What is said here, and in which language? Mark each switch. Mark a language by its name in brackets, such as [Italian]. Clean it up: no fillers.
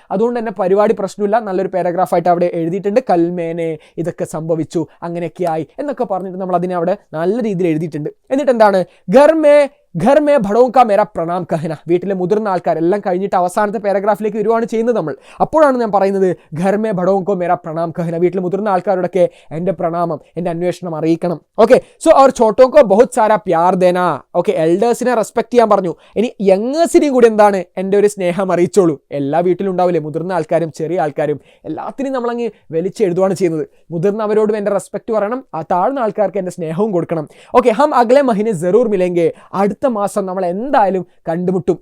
[Malayalam] അതുകൊണ്ട് തന്നെ പരിപാടി പ്രശ്നമില്ല. നല്ലൊരു പാരഗ്രാഫായിട്ട് അവിടെ എഴുതിയിട്ടുണ്ട്. കൽമേനെ ഇതൊക്കെ സംഭവിച്ചു, അങ്ങനെയൊക്കെ ആയി എന്നൊക്കെ പറഞ്ഞിട്ട് നമ്മൾ അതിനെ അവിടെ നല്ല രീതിയിൽ എഴുതിയിട്ടുണ്ട്. എന്നിട്ട് എന്താണ്, [Hindi] ഘർ മേ ബഡോं का मेरा प्रणाम कहना. [Malayalam] വീട്ടിലെ മുതിർന്ന ആൾക്കാരെല്ലാം കഴിഞ്ഞിട്ട് അവസാനത്തെ പാരഗ്രാഫിലേക്ക് വരുവാണ് ചെയ്യുന്നത് നമ്മൾ. അപ്പോഴാണ് ഞാൻ പറയുന്നത് [Hindi] ഘർ മേ ബഡോं को मेरा प्रणाम कहना. [Malayalam] വീട്ടിലെ മുതിർന്ന ആൾക്കാരോടൊക്കെ എൻ്റെ പ്രണാമം, എൻ്റെ അന്വേഷണം അറിയിക്കണം. [Hindi] ഓക്കെ, സോ അവർ छोटों को बहुत सारा प्यार देना. [Malayalam] ഓക്കെ, എൽഡേഴ്സിനെ റെസ്പെക്ട് ചെയ്യാൻ പറഞ്ഞു. ഇനി യങ്ങേഴ്സിനെയും കൂടി എന്താണ്, എൻ്റെ ഒരു സ്നേഹം അറിയിച്ചോളൂ. എല്ലാ വീട്ടിലും ഉണ്ടാവില്ലേ മുതിർന്ന ആൾക്കാരും ചെറിയ ആൾക്കാരും, എല്ലാത്തിനും നമ്മളങ്ങ് വലിച്ചെഴുതുകയാണ് ചെയ്യുന്നത്. മുതിർന്നവരോടും എൻ്റെ റെസ്പെക്ട് പറയണം, ആ താഴ്ന്ന ആൾക്കാർക്ക് എൻ്റെ സ്നേഹവും കൊടുക്കണം. [Hindi] ഓക്കെ, ഹം അഗ്ലേ മഹീനെ ജറൂർ മിലേംഗെ. [Malayalam] അടുത്ത മാസം നമ്മൾ എന്തായാലും കണ്ടുമുട്ടും.